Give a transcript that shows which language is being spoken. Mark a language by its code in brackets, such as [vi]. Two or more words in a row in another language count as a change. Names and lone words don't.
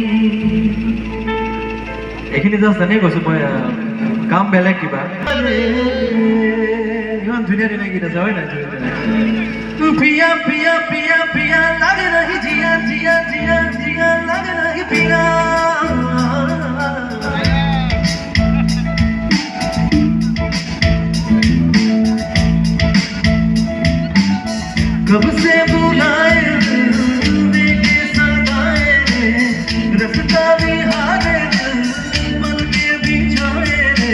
[as] এইখিনি জাষ্ট জানেই কৈছো মই, কাম বেলেগ কিবা। ইমান ধুনীয়া ধুনীয়া গীত আছে হয় নাই? [hi] पिया पिया पिया पिया लागे नाहि जिया जिया जिया जिया लागे नाहि पिया। कब से बुलाए देखे सदाए रस्ता भी हारे मन के बिछाए रे।